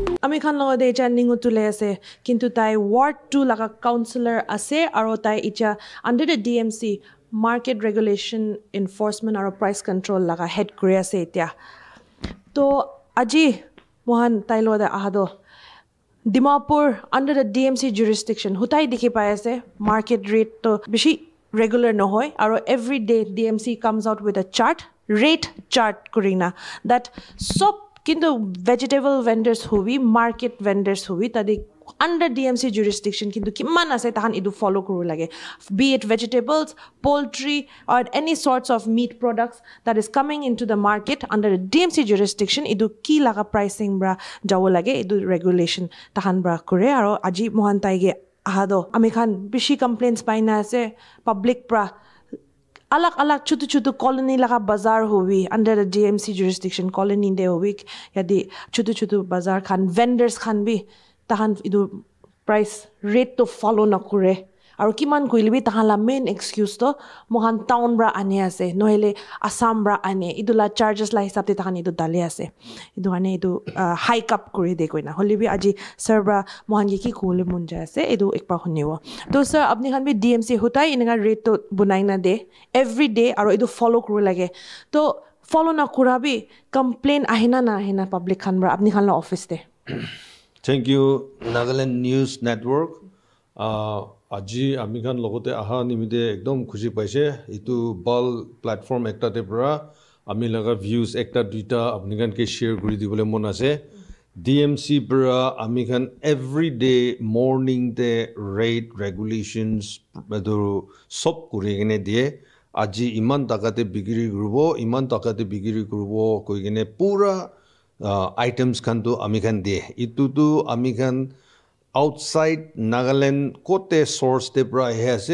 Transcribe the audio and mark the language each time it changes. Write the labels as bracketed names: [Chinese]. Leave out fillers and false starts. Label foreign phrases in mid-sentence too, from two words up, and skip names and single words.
[Naga Pidgin] আমি খান লগতে ইটা নিঙু তুলে আছে কিন্তু তাই ওয়ার্ড 2 লাগা কাউন্সিলর আছে আৰু তাই ইটা [English] under the DMC market regulation enforcement [Naga Pidgin] আৰু [English] price control [Naga Pidgin] লাগা হেড করে আছে ইটা তো আজি মহান তাই লগতে আহাদো Dimapur [English] under the DMC jurisdiction [Naga Pidgin] hutai dikhi pai ase [English] market rate [Naga Pidgin] to beshi regular no hoy aro [English] every day DMC comes out with a rate chart [Naga Pidgin] kurina that sob kintu [English] vegetable vendors [Naga Pidgin] hubi [English] market vendors [Naga Pidgin] hubi tadi [English] under DMC jurisdiction [Naga Pidgin] kintu kiman ase tahan idu follow kuru lage [English] be it vegetables poultry or any sorts of meat products that is coming into the market under the DMC jurisdiction [Naga Pidgin] idu ki laga pricing bra jawo lage idu regulation tahan bra kore aro aji mohan taige ahado ami khan bishi complaints paina ase public bra alak alak chutu chutu colony laga bazar hobi [English] under the DMC jurisdiction [Naga Pidgin] colony de hobi yadi chutu chutu bazar khan vendors khan bi tahan idu price rate to follow na kure aru kiman koilbi tahan la main excuse to mohan town bra ane ase nohele assam bra ane idula charges la hisab te tahan idu dale ase idu ane idu hike up kuri de koina holibi aji sir bra mohan ki kole mun ja ase idu ekpa huniwo to sir apni khan bi DMC hotai inga rate to bunai na de [English] every day [Naga Pidgin] aru idu follow kuru lage to follow na kurabi complain ahina na ahina public khan bra apni khan la office te [English] Thank you, Nagaland News Network. [Naga Pidgin] Aji amikhan logote aha nimide ekdom khushi paise. Itu bal platform ekta te pura ami laga views ekta duita apnikan ke share kuri dibole mon ase. DMC pura amikhan [English] every day morning [Naga Pidgin] te [English] rate regulations [Naga Pidgin] bedoru sob kuri gene die. Aji iman takate bigiri grubo, iman takate bigiri grubo koi gene pura items kan to amikhan de itu tu amikhan [English] outside Nagaland [Naga Pidgin] kote source te pra ase